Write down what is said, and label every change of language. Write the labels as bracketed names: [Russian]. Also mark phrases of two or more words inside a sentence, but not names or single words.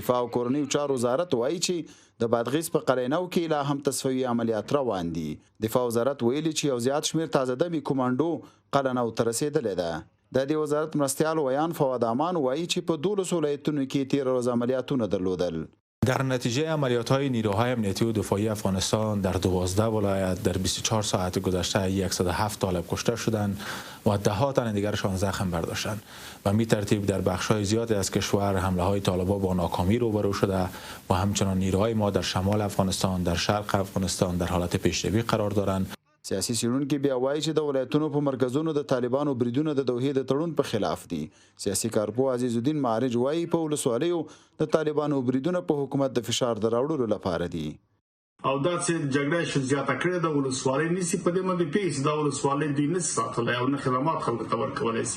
[Pashto] دفاع او کورنیو چارو وزارت وایي چې د بادغیس په قلعه‌نو کې لا هم تصفیوي عملیات روان دي. دفاع وزارت ویلي چې یو زیات شمیر تازه دمي کمانډو قلعه‌نو ته رسېدلې ده. د دې وزارت مرستیال ویان فواد امان وایي چې په 12 ولایتونو کې 13 روز عملیاتونه درلودل. [Persian] در نتیجه عملیات‌های نیروهای امنیتی و دفاعی افغانستان در 12 ولایت در 24 ساعت گذشته 107 طالب کشته شدند و ده‌ها تن دیگرشان زخم برداشتند و می ترتیب در بخش‌های زیادی از کشور حمله‌های طالبان با ناکامی روبرو شده و همچنان نیروهای ما در شمال افغانستان، در شرق افغانستان در حالت پیشروی قرار دارند. [Pashto] سیاسي څېړونکي بیا وایي چې د ولایتونو په مرکزونو د طالبانو بریدونه د دوحې د تړون په خلاف دي. سیاسي کارپو عزیز الدین معارج وایي په ولسوالیو د طالبانو بریدونه په حکومت د فشار د راوړلو لپاره دي. او دا چې جګړه شو زیاته کړې د ولسوالۍ نسی په دې باندې پیښ د ولسوالۍ د نس ساتل او نه خدمات خلکو ته ورکولای شي.